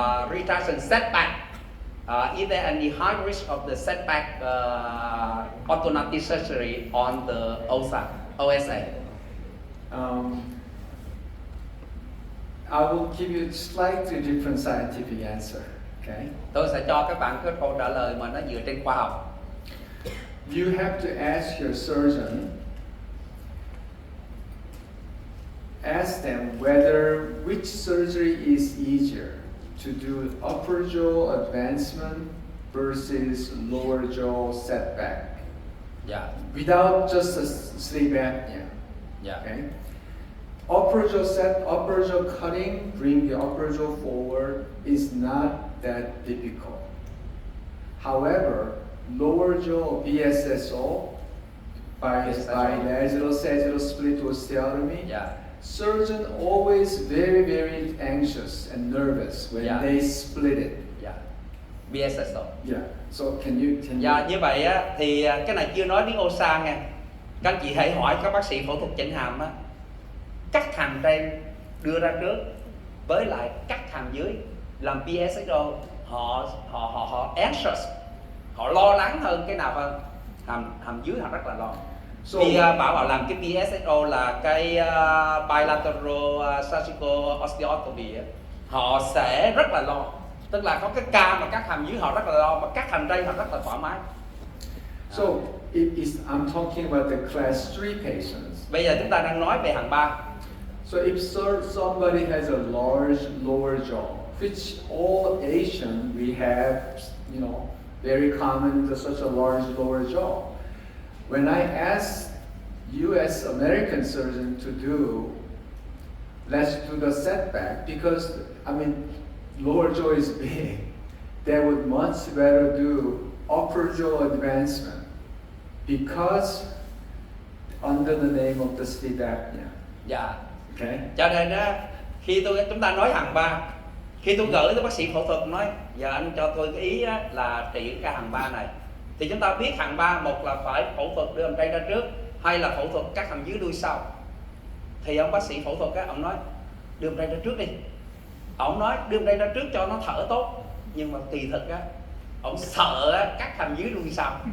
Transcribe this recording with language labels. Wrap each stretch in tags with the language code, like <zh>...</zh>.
<en>Retraction setback. Is there any high risk of the setback alternative surgery on the OSA? I will give you a slightly different scientific answer. Okay.</en> <vi>Tôi sẽ cho các bạn cái câu trả lời mà nó dựa trên khoa học.</vi> <en>You have to ask your surgeon, ask them whether which surgery is easier, to do upper jaw advancement versus lower jaw setback. Yeah. Without just a sleep apnea. Yeah. Okay. Upper jaw cutting, bring the upper jaw forward is not that difficult. However, lower jaw BSSO by bilateral sagittal split osteotomy. Yeah. Surgeon always very, very anxious and nervous when they split it. Yeah. BSSO. Yeah. So can you?</en> <vi>Dạ, như vậy á, thì cái này chưa nói đến OSA nha. Các anh chị hãy hỏi các bác sĩ phẫu thuật chỉnh hàm á, cắt hàm trên đưa ra trước với lại cắt hàm dưới làm BSSO, họ anxious, họ lo lắng hơn cái nào hơn? Hàm dưới họ rất là lo. Khi bảo làm cái BSSO là cái bilateral surgical osteotomy, họ sẽ rất là lo. Tức là có cái ca mà cắt hàm dưới họ rất là lo, mà cắt hàm trên họ rất là thoải mái.</vi> <en>So I'm talking about the class 3 patients.</en> <vi>Bây giờ chúng ta đang nói về hàm 3.</vi> <en>So if somebody has a large lower jaw, which all Asian we have, very common to such a large lower jaw. When I asked U.S. American surgeon to do, let's do the setback, because lower jaw is big, they would much better do upper jaw advancement, because under the name of the sleep apnea.</en> <vi>Dạ.</vi> <en>Okay.</en> <vi>Cho nên á, khi chúng ta nói hàm 3, khi tôi gửi tới bác sĩ phẫu thuật nói, giờ anh cho tôi cái ý á, là trị cái hàm 3 này, thì chúng ta biết hàm 3, một là phải phẫu thuật đưa hàm trên ra trước, hay là phẫu thuật cắt hàm dưới đuôi sau. Thì ông bác sĩ phẫu thuật á, ông nói đưa hàm trên ra trước đi. Ông nói đưa hàm trên ra trước cho nó thở tốt, nhưng mà kỳ thực á, ông sợ á, cắt hàm dưới đuôi sau.</vi>